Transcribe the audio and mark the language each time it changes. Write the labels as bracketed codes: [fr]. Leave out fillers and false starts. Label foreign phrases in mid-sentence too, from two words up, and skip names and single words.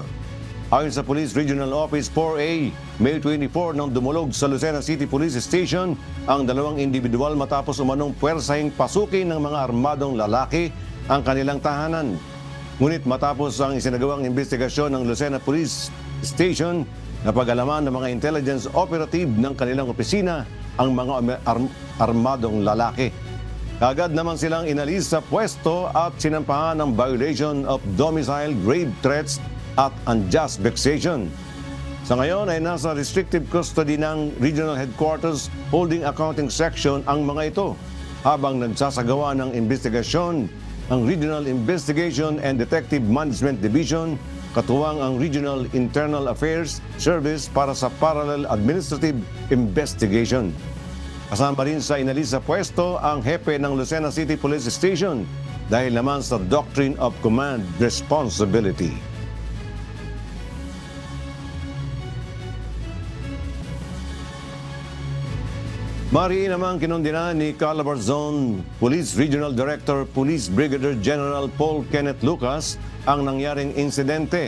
[tl] Ayon sa Police Regional Office 4A, May 24 nang dumulog sa Lucena City Police Station ang 2 individual matapos umanong puwersahing pasukin ng mga armadong lalaki ang kanilang tahanan. Ngunit matapos ang isinagawang investigasyon ng Lucena Police Station, napag-alaman ng mga [en] intelligence operative [tl] ng kanilang opisina ang mga armadong lalaki. Agad naman silang inalis sa pwesto at sinampahan ng [en] violation of domicile, grave threats [tl] at [en] unjust vexation. [tl] Sa ngayon ay nasa [en] restrictive custody [tl] ng Regional Headquarters Holding Accounting Section ang mga ito habang nagsasagawa ng investigasyon ang Regional Investigation and Detective Management Division, katuwang ang Regional Internal Affairs Service para sa Parallel Administrative Investigation. Kasama rin sa inalis sa pwesto ang hepe ng Lucena City Police Station dahil naman sa [en] Doctrine of Command Responsibility. [tl] Mariin naman kinundina ni Calabarzon Police Regional Director Police Brigadier General Paul Kenneth Lucas ang nangyaring insidente.